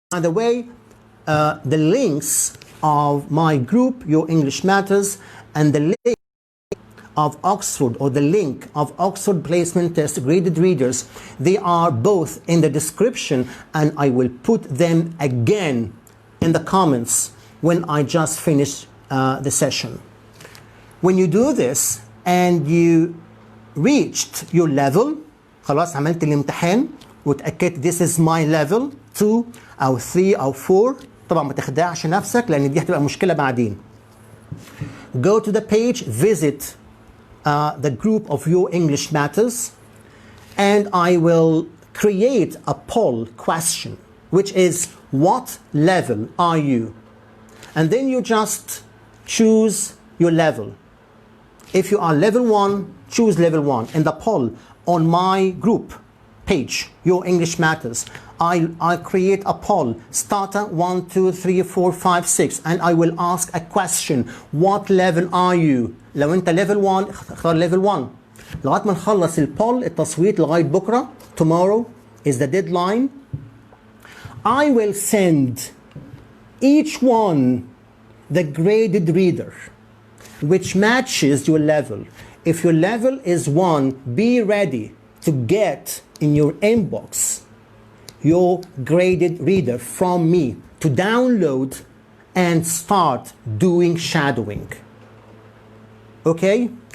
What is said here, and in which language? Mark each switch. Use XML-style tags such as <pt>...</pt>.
<en>By the way, the links of my group Your English Matters and the link of Oxford, or the link of Oxford Placement Test graded readers, they are both in the description, and I will put them again in the comments when I just finish the session. When you do this and you reached your level،</en> <ar>خلاص عملت الامتحان وتأكدت</ar> <en>this is my level 2 أو 3 أو 4.</en> <ar>طبعا ما تخدعش نفسك لأن دي هتبقى مشكلة بعدين.</ar> <en>Go to the page, visit the group of Your English Matters, and I will create a poll question which is what level are you? And then you just choose your level. If you are level 1, choose level 1 in the poll on my group page, Your English Matters. I create a poll, starter 1, 2, 3, 4, 5, 6, and I will ask a question. What level are you?</en> <ar>لو انت level 1 اختار level 1 لغايه ما نخلص البول التصويت لغايه بكره.</ar> <en>Tomorrow is the deadline. I will send each one the graded reader which matches your level. If your level is 1, be ready to get in your inbox your graded reader from me to download and start doing shadowing. Okay?</en>